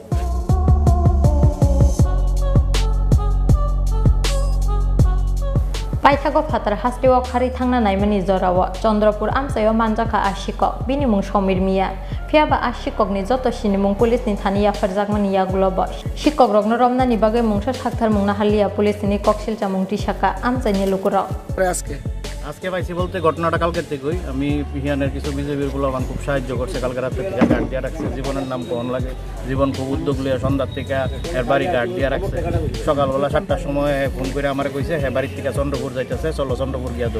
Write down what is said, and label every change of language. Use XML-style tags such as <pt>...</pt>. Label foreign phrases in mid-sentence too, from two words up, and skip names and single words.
<trp>Paithago phatar hasteo khari thangna naimani jorawo Chandrapur Amchaio manjaka Sikok bini mung somir miya phiaba Sikok ni joto sinimung police ni thaniya farjakmani yagulobo Sikok rokno romnani bage mungsa thakthar mungna haliya police ni koksil chamung tisaka Amchaini Lukurok</trp> <bn>আজকে পাইছি বলতে ঘটনাটা কালকে থেকেই আমি পিহিয়ানের কিছু বিজেপির পোলাপান খুব সাহায্য করছে কালকে রাত থেকে গার্ড দিয়ে রাখছে জীবনের নাম কোন লাগে জীবন খুব উদ্যোগ লিয়ে সন্ধ্যার থেকে এর বাড়ি গার্ড দিয়ে রাখছে সকালবেলা 7টার সময় ফোন করে আমারে কইছে হ্যাঁ বাড়ির থেকে চন্দ্রপুর যাইতেছে চলো চন্দ্রপুর গিয়া ধরো</bn>